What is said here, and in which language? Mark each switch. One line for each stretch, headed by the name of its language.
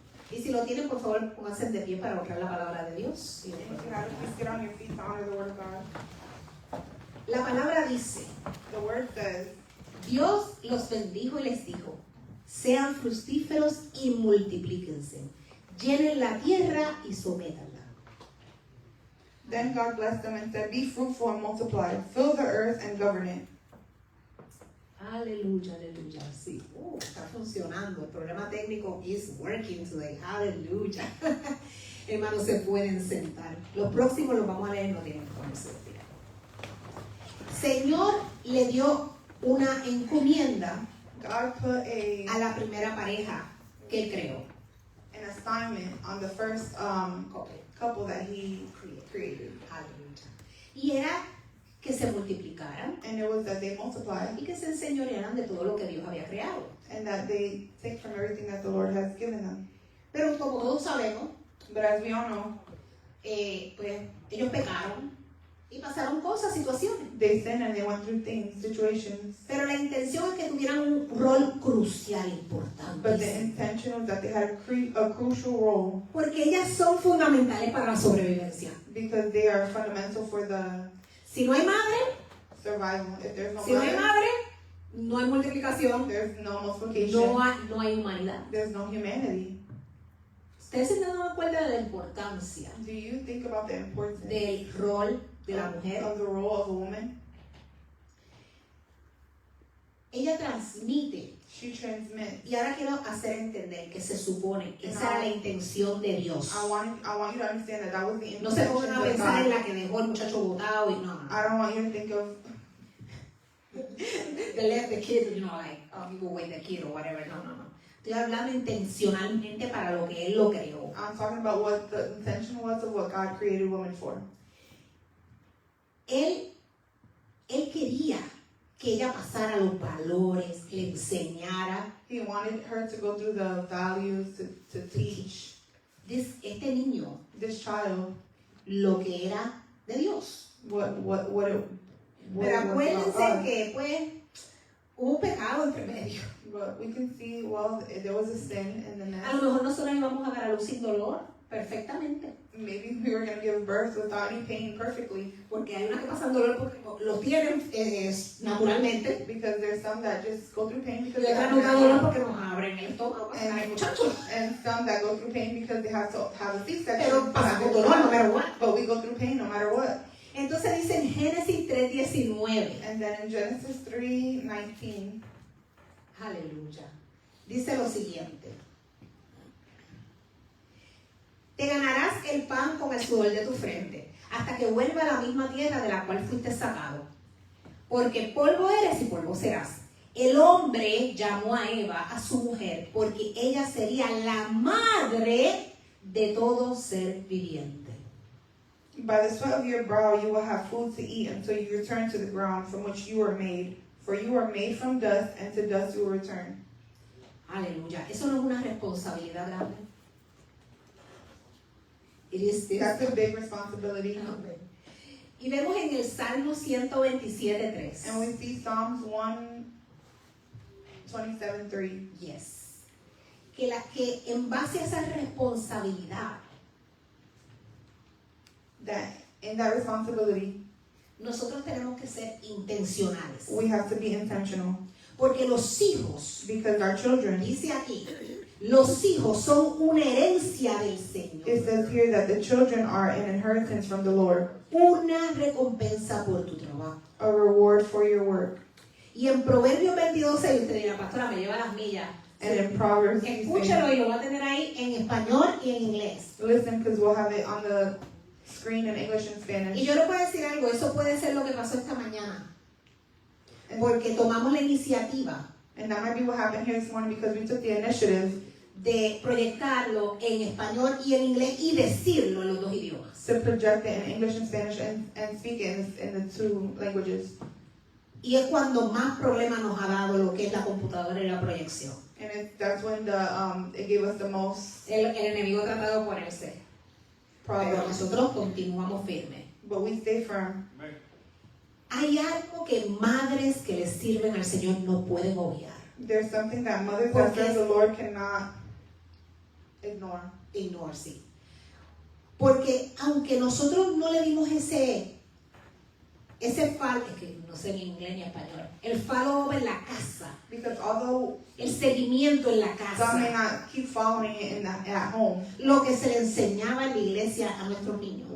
Spanish: Y si lo tienen, por favor, pónganse de pie para honrar la palabra de Dios.
English: And if you have it, please get on your feet to honor the word of God.
Spanish: La palabra dice,
English: The word says,
Spanish: Dios los bendijo y les dijo, sean fructíferos y multiplíquense, llenen la tierra y sométanla.
English: then God blessed them and said, be fruitful and multiply, fill the earth and govern it.
Spanish: Aleluya, aleluya, sí. Está funcionando. El programa técnico
English: is working today.
Spanish: Aleluya. Hermanos, se pueden sentar. Los próximos los vamos a leer, no tienen que ponerse de pie. Señor le dio una encomienda
English: God put
Spanish: a la primera pareja que él creó.
English: an assignment on the first couple that he created.
Spanish: Aleluya. Y era que se multiplicaran
English: And it was that they multiplied
Spanish: y que se enseñorearan de todo lo que Dios había creado.
English: and that they take from everything that the Lord has given them.
Spanish: Pero como todos sabemos,
English: But as we all know,
Spanish: pues ellos pecaron y pasaron cosas, situaciones.
English: they sinned and they went through things, situations.
Spanish: Pero la intención es que tuvieran un rol crucial,
English: But the
Spanish: importante.
English: intention was that they had a crucial role,
Spanish: Porque ellas son fundamentales para la sobrevivencia.
English: because they are fundamental for the
Spanish: Si no hay madre,
English: survival. If there's no
Spanish: si no hay
English: mother,
Spanish: madre, no hay multiplicación,
English: there's no multiplication,
Spanish: no hay humanidad.
English: there's no humanity.
Spanish: Ustedes se han dado cuenta de la importancia
English: Do you think about the importance
Spanish: del rol de la mujer.
English: of the role of a woman?
Spanish: Ella transmite.
English: She transmits.
Spanish: Y ahora quiero hacer entender que se supone que esa era la intención de Dios.
English: I want you to understand that was the
Spanish: No se
English: intention
Spanish: pongan a
English: of
Spanish: pensar en
English: God.
Spanish: la que dejó el muchacho botado y no.
English: I don't want you to think of They left the kid, you know, like, oh, you go away the kid or whatever.
Spanish: No. Estoy hablando intencionalmente para lo que él lo creó.
English: I'm talking about what the intention was of what God created women for.
Spanish: Él quería que ella pasara los valores, le enseñara.
English: He wanted her to go through the values, to teach
Spanish: Este niño
English: this child
Spanish: lo que era de Dios.
English: what it
Spanish: Pero
English: was
Spanish: acuérdense
English: about God.
Spanish: que pues hubo un pecado entre medio.
English: But we can see, well, there was a sin in the
Spanish: A lo
English: nest.
Spanish: mejor nosotros íbamos a dar a luz sin dolor, perfectamente.
English: Maybe we were going to give birth without any pain perfectly,
Spanish: Porque hay unas que pasan dolor porque lo tienen naturalmente.
English: because there's some that just go through pain
Spanish: Y
English: because they
Spanish: otras
English: have
Spanish: nos da dolor
English: natural,
Spanish: porque nos abren el estómago. Ay, muchachos.
English: and some that go through pain because they have to have a C-section.
Spanish: Pero pasamos dolor
English: no matter what. But we go through pain no matter what.
Spanish: Entonces dice en Génesis 3:19.
English: And then in Genesis 3:19,
Spanish: Aleluya. dice lo siguiente. Te ganarás el pan con el sudor de tu frente, hasta que vuelva a la misma tierra de la cual fuiste sacado. Porque polvo eres y polvo serás. El hombre llamó a Eva, a su mujer, porque ella sería la madre de todo ser viviente.
English: By the sweat of your brow you will have food to eat until you return to the ground from which you were made. For you were made from dust, and to dust you will return.
Spanish: Aleluya. Eso no es una responsabilidad grande.
English: It is this. That's a big responsibility.
Spanish: Amén. Y vemos en el Salmo 127:3.
English: And we see Psalms 127:3. Yes.
Spanish: Que en base a esa responsabilidad,
English: That in that responsibility,
Spanish: nosotros tenemos que ser intencionales.
English: we have to be intentional.
Spanish: Porque los hijos,
English: Because our children,
Spanish: dice aquí, los hijos son una herencia del Señor.
English: it says here that the children are an inheritance from the Lord,
Spanish: Una recompensa por tu trabajo.
English: a reward for your work.
Spanish: Y en Proverbios 22:6, usted dirá, pastora, me lleva las millas.
English: And in Proverbs, he
Spanish: Escúchalo
English: says,
Spanish: y lo va a tener ahí en español y en inglés.
English: listen, because we'll have it on the screen in English and
Spanish: Y
English: Spanish.
Spanish: yo le puedo decir algo, eso puede ser lo que pasó esta mañana. Porque tomamos la iniciativa
English: And that might be what happened here this morning because we took the initiative
Spanish: de proyectarlo en español y en inglés y decirlo en los dos idiomas.
English: to project it in English and Spanish and speak it in the two languages.
Spanish: Y es cuando más problemas nos ha dado lo que es la computadora y la proyección.
English: And that's when it gave us the most
Spanish: El enemigo ha tratado de oponerse, pero
English: problems.
Spanish: nosotros continuamos firmes.
English: But we stay firm.
Spanish: Hay algo que madres que le sirven al Señor no pueden obviar.
English: There's something that mothers
Spanish: Porque
English: that serve the Lord cannot ignore.
Spanish: Ignore, sí. Porque aunque nosotros no le dimos ese follow, es que no sé ni inglés ni español, el follow en la casa,
English: Because although
Spanish: el seguimiento en la
English: some may not keep following it at home,
Spanish: lo que se le enseñaba en la iglesia a nuestros niños,